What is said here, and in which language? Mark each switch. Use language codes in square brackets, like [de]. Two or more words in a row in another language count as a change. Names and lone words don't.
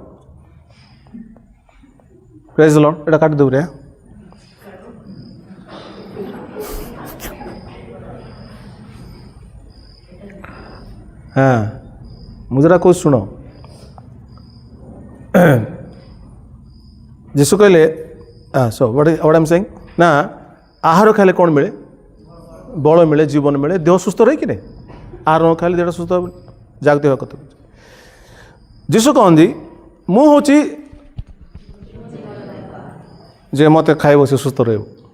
[en] Praise Lord. [or] ଏଇଟା କାଟିଦେବୁ ରେ। হ্যাঁ ମୁଁ ଯେଉଁଟା କହୁଛି ଶୁଣ। ଯୀଶୁ କହିଲେ [en] what I'm saying [or] ନା, ଆହାର ଖାଇଲେ କ'ଣ ମିଳେ? ବଳ ମିଳେ, ଜୀବନ ମିଳେ, ଦେହ ସୁସ୍ଥ ରହେ କି ନାହିଁ? ଆହାର ନ ଖାଇଲେ ଦେହଟା ସୁସ୍ଥ ହେବନି। ଜାଗ୍ରତ ହେବା କଥା। ଯୀଶୁ କହନ୍ତି ମୁଁ ହେଉଛି ଯେ ମୋତେ ଖାଇବ ସେ ସୁସ୍ଥ ରହିବ।